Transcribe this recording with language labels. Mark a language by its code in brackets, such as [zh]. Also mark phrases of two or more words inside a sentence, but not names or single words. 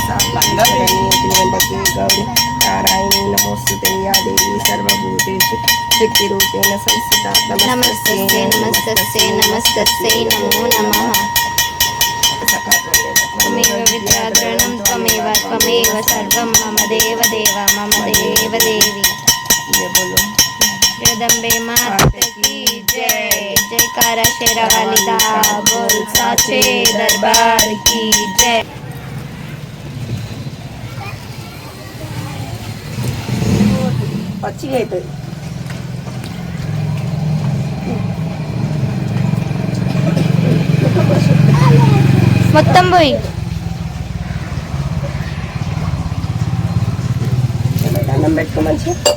[sa] నమస్తే నమస్తే నమస్తే నమో నమః. త్వమేవ విద్యాద్రణం త్వమేవ త్వమేవ సర్వం మమ దేవ దేవ మమ దేవ దేవి. [hi] जगदम्बे माता की जय, [pa] ਜੈਕਾਰਾ ਸ਼ੇਰਾਂਵਾਲੀ ਦਾ ਬੋਲ, ਸਾਚੇ ਦਰਬਾਰ [hi] की जय. [te] పచ్చిగా అవుతుంది. మొత్తం పోయి అన్నం పెట్టుకో మంచిగా.